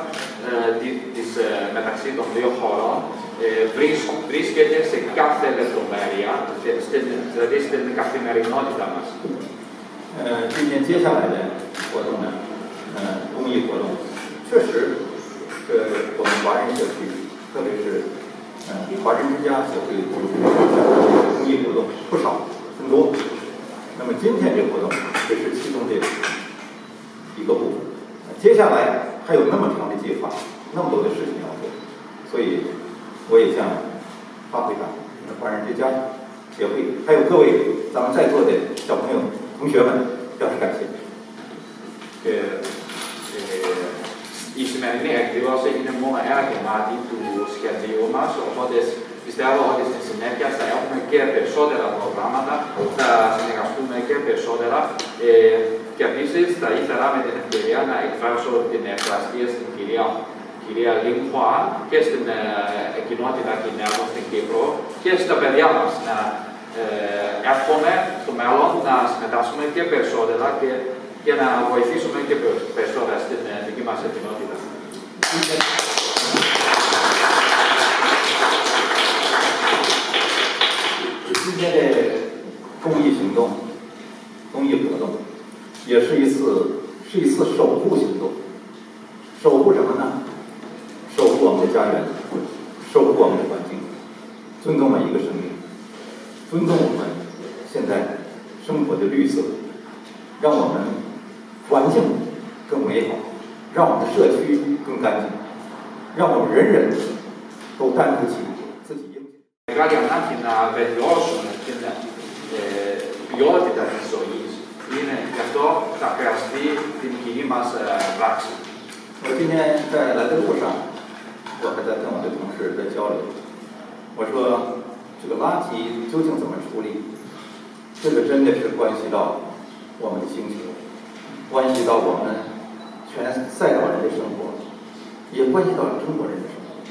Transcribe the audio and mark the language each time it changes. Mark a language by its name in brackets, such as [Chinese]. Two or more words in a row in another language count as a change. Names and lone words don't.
[Greek] μεταξύ των δύο χωρών βρίσκεται σε κάθε λεπτομέρεια, δηλαδή στην καθημερινότητα μας. [Chinese] 今天接下来的活动呢，公益活动，确实，我们华人社区，特别是华人之家协会公益活动不少，很多。那么今天这个活动只是其中的一个部分，接下来还有那么长的计划，那么多的事情要做，所以我也向发会长、华人之家协会，还有各位咱们在座的小朋友、同学们表示感谢。 [Greek] Η σημερινή εκδήλωση είναι μόνο ένα κομμάτι του σχεδίου μας, οπότε πιστεύω ότι στη συνέχεια θα έχουμε και περισσότερα προγράμματα, θα συνεργαστούμε και περισσότερα και επίσης θα ήθελα με την ευκαιρία να εκφράσω την ευχαριστία στην κυρία Λίνχουα και στην κοινότητα Κινέζων στην Κύπρο και στα παιδιά μας να εύχομαι στο μέλλον να συμμετάσχουμε και περισσότερα και να βοηθήσουμε και περισσότερα στην δική μας κοινότητα. [Chinese] 今天的公益行动、公益活动，也是一次守护行动。守护什么呢？守护我们的家园，守护我们的环境，尊重每一个生命，尊重我们现在生活的绿色，让我们环境更美好，让我们的社区更干净，让我们人人都担负起自己应尽。 [Greek] Μεγάλη ανάγκη να βελτιώσουμε την ποιότητα της ζωής. Γι' αυτό θα χρειαστεί την κοινή μας πράξη. [Chinese] 我今天在来的路上，我还在跟我的同事在交流。我说，这个垃圾究竟怎么处理？这个真的是关系到我们的星球，关系到我们全赛岛人的生活，也关系到中国人的生活。